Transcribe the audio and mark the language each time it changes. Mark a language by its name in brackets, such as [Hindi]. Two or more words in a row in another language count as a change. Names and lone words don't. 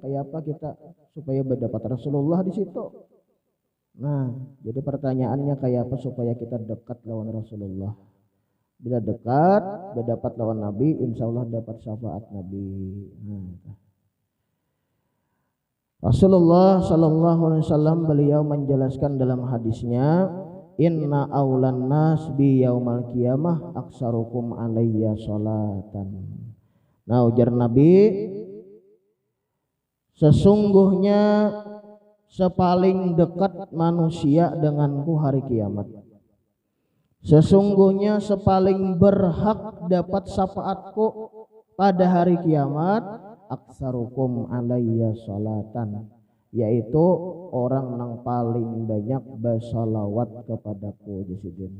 [Banjar] Kayak apa kita supaya berdapat Rasulullah di situ? Nah, jadi pertanyaannya kayak apa supaya kita dekat lawan Rasulullah? Bila dekat, berdapat lawan Nabi, [Arabic] إن شاء الله [Banjar] dapat syafaat Nabi. Rasulullah [Arabic] صلى الله عليه وسلم [Banjar] beliau menjelaskan dalam hadisnya, [Arabic] إن أولى الناس بي يوم القيامة أكثركم علي صلاة. [Banjar] Nah, ujar Nabi, sesungguhnya sepaling dekat manusia denganku hari kiamat. Sesungguhnya sepaling berhak dapat syafaatku pada hari kiamat [Arabic] أكثركم علي صلاة, [Banjar] yaitu orang yang paling banyak bersalawat kepadaku.